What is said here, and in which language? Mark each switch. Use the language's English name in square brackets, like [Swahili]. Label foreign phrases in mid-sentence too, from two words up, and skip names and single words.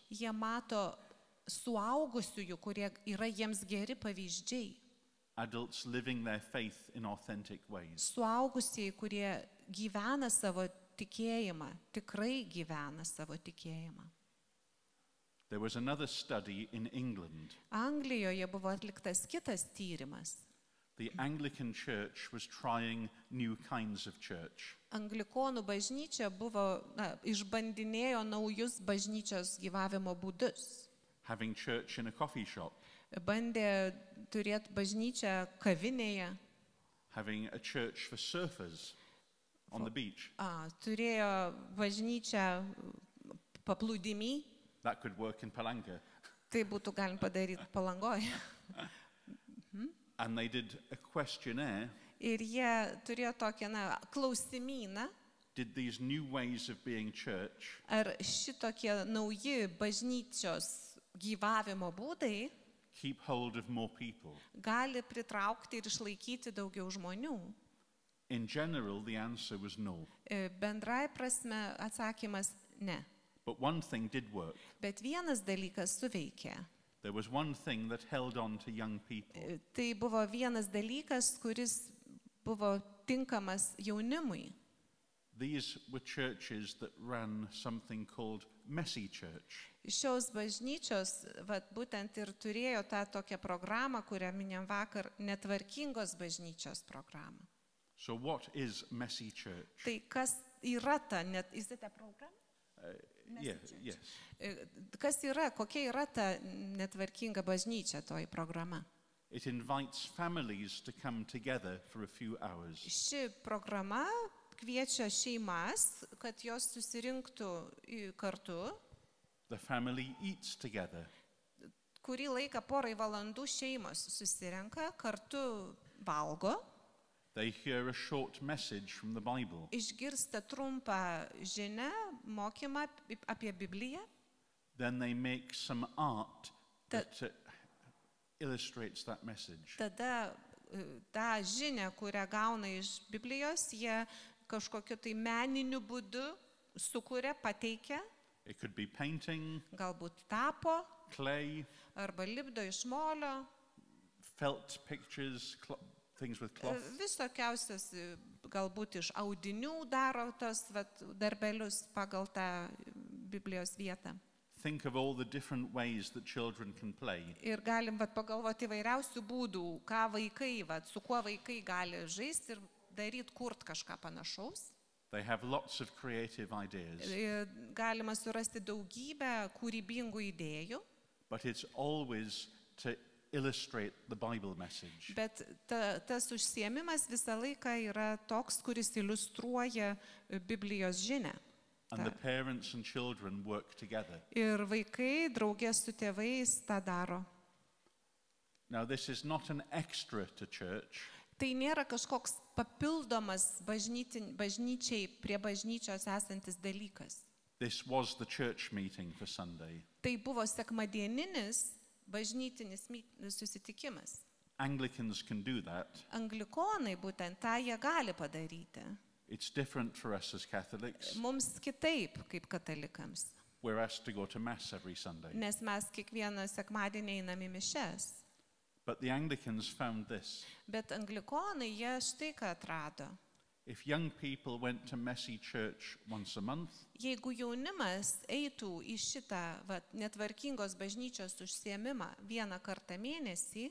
[Lithuanian] Jie mato suaugusiųjų, kurie yra jiems geri pavyzdžiai. [English] Adults living their faith in authentic ways. [Lithuanian] Suaugusieji, kurie gyvena savo tikėjimą, tikrai gyvena savo tikėjimą. [English] There was another study in England. [Lithuanian] Anglijoje buvo atliktas kitas tyrimas. [English] The Anglican Church was trying new kinds of church. [Lithuanian] Anglikonų bažnyčia išbandinėjo naujus bažnyčios gyvavimo būdus. [English] Having church in a coffee shop. [Lithuanian] Bandė turėti bažnyčią kavinėje. [English] Having a church for surfers on the beach. [Lithuanian] Turėjo bažnyčią paplūdimy. [English] That could work in Palanca. [Lithuanian] Tai būtų galima padaryti Palangoje. [English] And they did a questionnaire. [Lithuanian] Ir jie turėjo tokią klausimyną. [English] Did these new ways of being church [Lithuanian] Ar šitokie nauji bažnyčios gyvavimo būdai [English] keep hold of more people? [Lithuanian] gali pritraukti ir išlaikyti daugiau žmonių? [English] In general, the answer was no. [Lithuanian] Bendrai prasme atsakymas ne. [English] But one thing did work. [Lithuanian] Bet vienas dalykas suveikė. [English] There was one thing that held on to young people. [Lithuanian] Tai buvo vienas dalykas, kuris buvo tinkamas jaunimui. [English] These were churches that ran something called messy church. [Lithuanian] Šios bažnyčios būtent ir turėjo tą tokią programą, kurią minėjom vakar, netvarkingos bažnyčios programą. [English] So what is messy church? [Lithuanian] Tai kas yra ta, [English] is it a program? Yes. [Lithuanian] Kas yra, kokia yra ta netvarkinga bažnyčia, toji programa? [English] It invites families to come together for a few hours. [Lithuanian] Ši programa kviečia šeimas, kad jos susirinktų kartu. [English] The family eats together. [Lithuanian] Kurį laiką porai valandų šeimos susirenka, kartu valgo. [English] They hear a short message from the Bible. [Lithuanian] Išgirsta trumpą žinią, mokymą apie Bibliją. [English] Then they make some art that illustrates that message. [Lithuanian] Tada tą žinią, kurią gauna iš Biblijos, jie kažkokiu tai meniniu būdu sukuria, pateikia. [English] It could be painting, [Lithuanian] Galbūt tapo, [English] clay, [Lithuanian] arba lipdo iš molio. [English] felt pictures, things with cloth. [Lithuanian] Visokiausias, galbūt iš audinių daro tos darbelius pagal tą Biblijos vietą. [English] Think of all the different ways that children can play. [Lithuanian] Ir galim pagalvoti įvairiausių būdų, ką vaikai, su kuo vaikai gali žaisti ir daryti, kurt kažką panašaus. [English] They have lots of creative ideas. [Lithuanian] Galima surasti daugybę kūrybingų idėjų. [English] But it's always to illustrate the Bible message. [Lithuanian] Bet tas užsiėmimas visą laiką yra toks, kuris iliustruoja Biblijos žinią. [English] And the parents and children work together. [Lithuanian] Ir vaikai draugė su tėvais tą daro. [English] Now this is not an extra to church. [Lithuanian] Tai nėra kažkoks papildomas bažnyčiai prie bažnyčios esantis dalykas. [English] This was the church meeting for Sunday. [Lithuanian] Tai buvo sekmadieninis bažnytinis susitikimas. [English] Anglicans can do that. [Lithuanian] Anglikonai būtent tą jie gali padaryti. [English] It's different for us as Catholics. [Lithuanian] Mums kitaip kaip katalikams. [English] We're asked to go to Mass every Sunday. [Lithuanian] Nes mes kiekvieną sekmadienį einam į mišias. [English] But the Anglicans found this. [Lithuanian] Bet anglikonai jie štai ką atrado. [English] If young people went to messy church once a month, [Lithuanian] Jeigu jaunimas eitų į šitą netvarkingos bažnyčios užsiėmimą vieną kartą mėnesį,